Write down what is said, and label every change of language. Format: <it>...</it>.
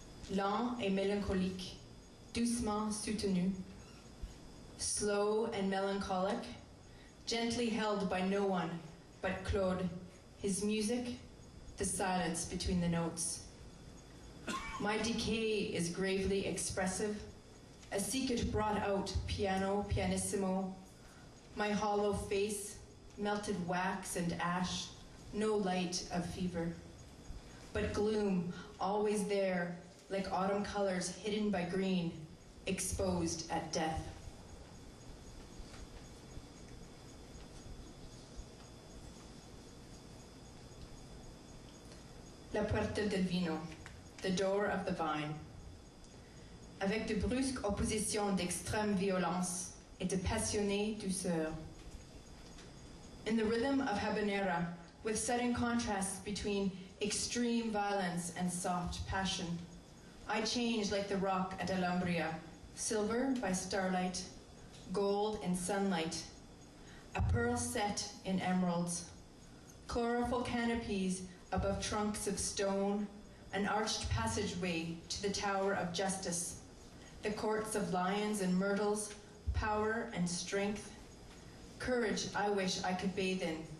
<fr>Lent et mélancolique, doucement soutenu.</fr> <en>Slow and melancholic, gently held by no one but Claude, his music, the silence between the notes. My decay is gravely expressive, a secret brought out piano, pianissimo. My hollow face, melted wax and ash, no light of fever. But gloom, always there, like autumn colors hidden by green, exposed at death.</en> <es>La puerta del vino,</es> <en>the door of the vine.</en> <fr>Avec de brusques oppositions d'extrême violence et de passionnée douceur.</fr> <en>In the rhythm of habanera, with sudden contrasts between extreme violence and soft passion, I change like the rock at Alhambra, silver by starlight, gold in sunlight, a pearl set in emeralds, chlorophyll canopies above trunks of stone, an arched passageway to the Tower of Justice, the courts of lions and myrtles, power and strength, courage I wish I could bathe in.</en>